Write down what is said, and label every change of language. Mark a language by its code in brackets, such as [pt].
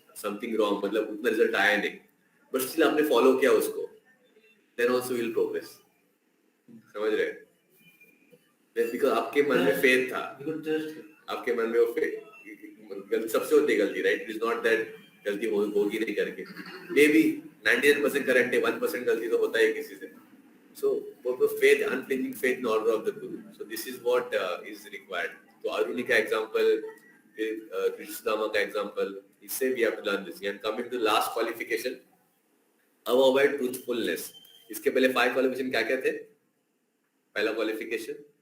[hi] Something wrong, मतलब उतना result आया नहीं, [en] but still [hi] आपने फॉलो किया उसको, [en] Then also will progress. [hi] समझ रहे? बिकॉज आपके मन में फेथ था, आपके मन में वो फेथ, गलती सबसे होती है गलती, right? [en] it is not that [hi] गलती होगी नहीं करके, मे बी 99% करेक्ट है, 1% गलती तो होता है किसी से। [en] So, faith, unflinching faith in order of the Guru. So this is what is required. So Aruni का example, Krishnama का example, इससे we have to learn this. And coming to the last qualification, avoid truthfulness. [hi] इसके पहले 5 qualification क्या क्या थे? पहला qualification,